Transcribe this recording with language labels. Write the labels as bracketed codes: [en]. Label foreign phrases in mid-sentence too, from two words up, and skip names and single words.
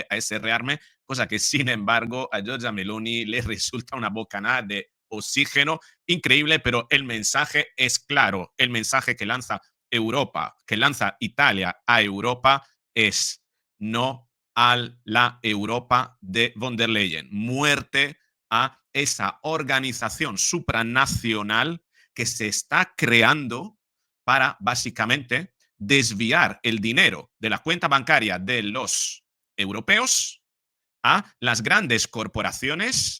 [es] a ese rearme, cosa que sin embargo a Giorgia Meloni le resulta una bocanada de oxígeno increíble, pero el mensaje es claro, el mensaje que lanza Europa, que lanza Italia a Europa es no a la Europa de von der Leyen, muerte a esa organización supranacional que se está creando para básicamente desviar el dinero de la cuenta bancaria de los europeos a las grandes corporaciones.